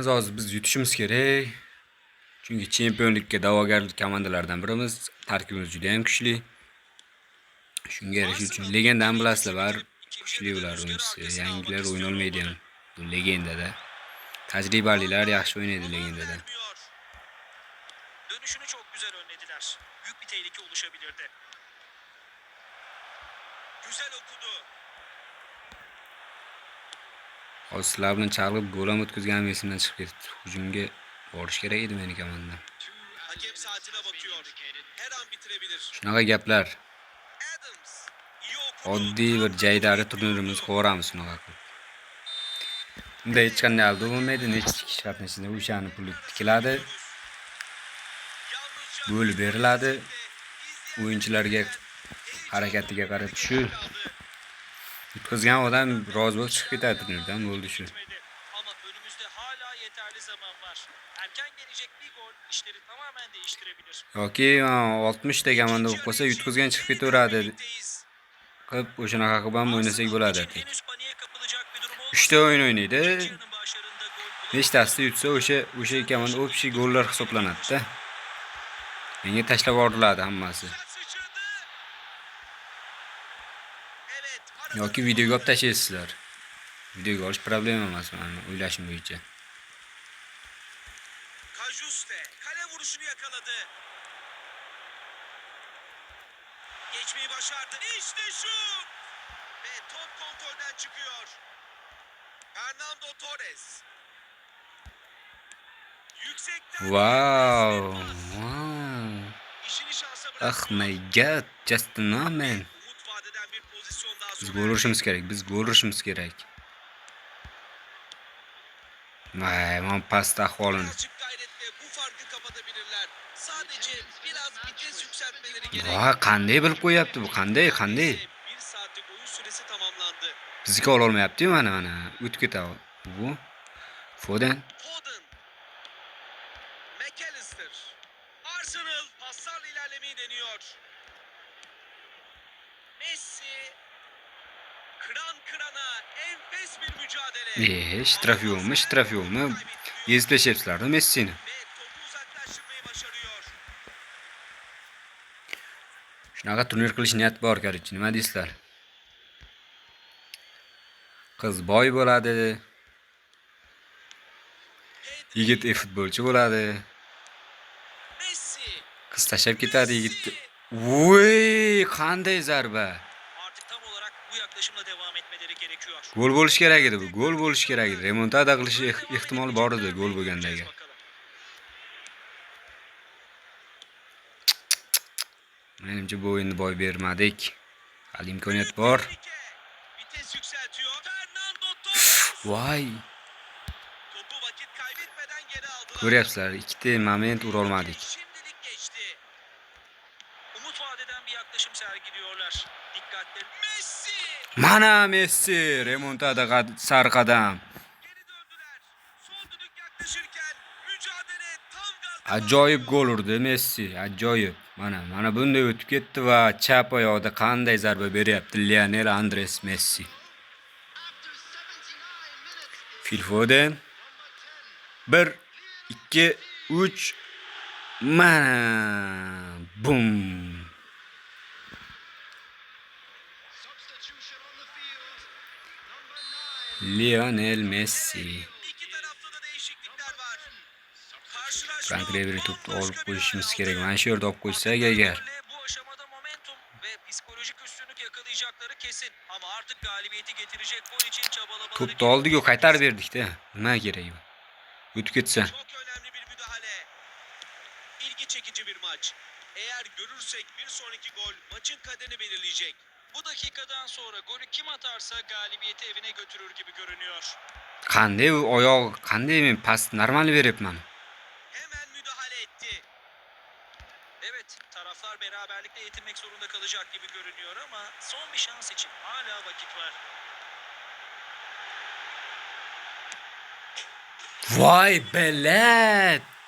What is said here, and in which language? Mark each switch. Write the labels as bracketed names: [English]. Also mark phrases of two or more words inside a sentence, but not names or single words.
[Uzbek] Hozir biz yutishimiz kerak. Chunki chempionlikka da'vogar komandalardan birimiz. Tarkibimiz juda ham kuchli. Shunga erishish uchun legendani bilasizlar, baribir kuchli ular o'yinchisi. Yangilar o'ynolmaydi ham. Bu legendada. Tajribalilar yaxshi o'ynaydi legendada. [Turkish] Dönüşünü çok güzel önlediler. Büyük bir tehlike oluşabilirdi. Güzel okudu. [Uzbek] Hozir sizlar bilan chalg'ib gol ham o'tkazganim esimdan chiqib ketdi. Hujumga borish kerak edi meni komandam. [Turkish] Hakem saatine bakıyor. Her an bitirebilir. [Uzbek] Shunaqa gaplar. [Turkish] Adams. İyi okudu. [Uzbek] Oddiy bir jaydari turnirimiz qo'ramiz shunaqa qilib. Bunda hech qanday aldash bo'lmaydi, necha kishi qatnashadi, o'shani puli tikiladi, bo'lib beriladi. O'yinchilarga harakatiga qarab shu yutqazgan odam rozi bo'lib chiqib ketadi turnirdan, bo'ldi shu. [Turkish] Ama önümüzde hala yeterli zaman var. Erken gelecek bir gol işleri tamamen değiştirebilir. [Uzbek] Yoki 60 ta komanda bo'lib qolsa yutqazgan chiqib ketaveradi. Qilib o'shanaqa qilib ham o'ynasak bo'ladi. [Turkish] Henüz paniğe kapılacak bir durum olmasa [Uzbek] 3 ta o'yin o'ynaydi. [Turkish] yarının başlarında gol [Uzbek] Nechtasida yutsa o'sha komanda общий gollar hisoblanadi-da. Menga tashlab yuboriladi hammasi. [Turkish] sıçradı. Evet. [Uzbek] Yoki videoga olib tashlaysizlar. Videoga olish problema emas, meni o'ylashim bo'yicha. [Turkish] Kajuste kale vuruşunu yakaladı. Geçmeyi başardı. İşte şut. Ve top kontrolden çıkıyor. Fernando Torres. Yüksekten Wow. işini şansa Oh bıraktı. [English] my god, just a man. [Turkish] Umut vadeden bir pozisyon daha [Uzbek] Biz [Turkish] sonra. [Uzbek] gol urishimiz kerak, biz gol urishimiz kerak. Vay, men past ahvolini. [Turkish] Birazcık gayretle bu farkı kapatabilirler. Sadece biraz vites yükseltmeleri gerek. [Uzbek] Voy, qanday bilib qo'yapti bu? Qanday? [Turkish] Bir saatlik oyun süresi tamamlandı. [Uzbek] Bizniki ola olmayapti-yu mana. O'tib ketadi. Bu Foden. Foden. McAllister. [Turkish] Arsenal paslarla ilerlemeyi deniyor. Messi. Kıran kırana enfes bir mücadele. [Uzbek] Shtraf yo'qmi? Ezib tashlayapsizlar Messini. [Turkish] Ve topu uzaklaştırmayı başarıyor. [Uzbek] Shunaqa turnir qilish niyat bor, короче, nima deysizlar? Qiz boy bo'ladi. Yigit futbolchi bo'ladi. Messi. Qiz tashlab ketadi yigitni. Voy, qanday zarba. [Turkish] Artık tam olarak bu yaklaşımla devam etmeleri gerekiyor. [Uzbek] Gol bo'lish kerak edi bu. Gol bo'lish kerak edi. Remontada qilish ehtimoli bor edi gol bo'lgandagi. Menimcha bu o'yinni boy bermadik. Hali imkoniyat bor. [Turkish] Vites yükseltiyor. Fernando Torres. [Uzbek] Voy, [Turkish] Topu vakit kaybetmeden geri aldılar. [Uzbek] ko'ryapsizlar, ikkita moment ura olmadik. [Turkish] Şimdilik geçti. Umut vadeden bir yaklaşım sergiliyorlar. Dikkatli. Messi. [Uzbek] Mana Messi, remontada sar qadam. Geri döndüler. Son düdük yaklaşırken mücadele tam gaz. Ajoyib gol urdi Messi, ajoyib. Mana bunday o'tib ketdi va chap oyoqda qanday zarba beryapti Lionel Andres Messi. Phil Foden 1 2 3 mana bum. Lionel Messi. [Turkish] İki tarafta da değişiklikler var. [Uzbek] Frank Ribery to'pni olib qo'yishimiz kerak. Mana shu yerda olib qo'ysa agar. [Turkish] Bu aşamada momentum ve psikolojik üstünlük yakalayacakları kesin. Ama artık galibiyeti getirecek gol için çabalamaları [Uzbek] To'pni oldik-ku, qaytarib berdik-da. Nima kerak bu? O'tib ketsa. [Turkish] Çok önemli bir müdahale. İlgi çekici bir maç. Eğer görürsek bir sonraki gol maçın kaderini belirleyecek. Bu dakikadan sonra golü kim atarsa galibiyeti evine götürür gibi görünüyor. [Uzbek] Qanday u oyoq, qanday men past normal beryapman. [Turkish] Hemen müdahale etti. Evet, taraflar beraberlikle yetinmek zorunda kalacak gibi görünüyor ama son bir şans için hala vakit var. [Uzbek] Vay belet.